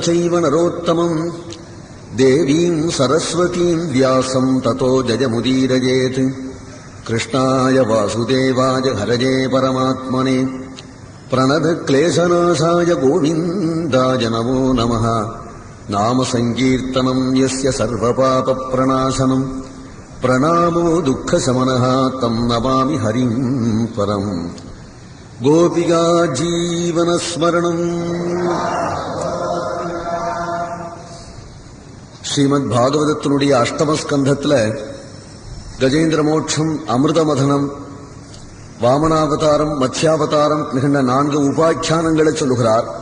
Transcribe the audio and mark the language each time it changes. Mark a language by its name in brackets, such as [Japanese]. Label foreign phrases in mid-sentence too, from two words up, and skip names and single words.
[Sanskrit] चैव नरोत्तमम् देवीम् सरस्वतीम् व्यासम् ततो जयमुदीरयेत् कृष्णाय वासुदेवाय हरये परमात्मने प्रणतक्लेशनाशाय गोविन्दाय नमो नमः नामसङ्कीर्तनम् यस्य सर्वपापप्रणाशनम् प्रणामो दुःखशमनः तम् नमामि हरिम् परम् गोपिका जीवनस्मरणम् [Tamil] ஸ்ரீமத் பாகவதத்தினுடைய அஷ்டமஸ்கந்தத்துல கஜேந்திர மோட்சம், அமிர்தமதனம், வாமனாவதாரம், மத்ஸ்யாவதாரம் மிகுந்த 4 உபாக்கியானங்களை சொல்லுகிறார்.